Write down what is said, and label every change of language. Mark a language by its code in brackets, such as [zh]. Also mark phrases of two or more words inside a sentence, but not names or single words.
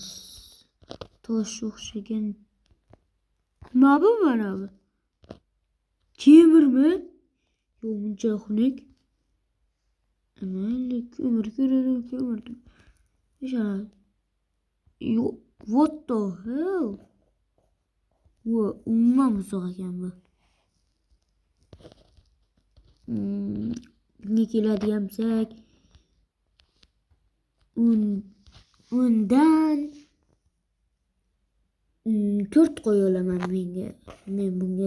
[uz] Tosh o'xshagan. Nima bu mana bu? Temirmi? Yo'q, buncha xunuk. Mayli, ko'mir. Yo'q, [en] what the hell? [uz] Umuman buzoq ekan bu. Bunga keladigan bo'lsak, undan 4 qo'ya olaman men bunga.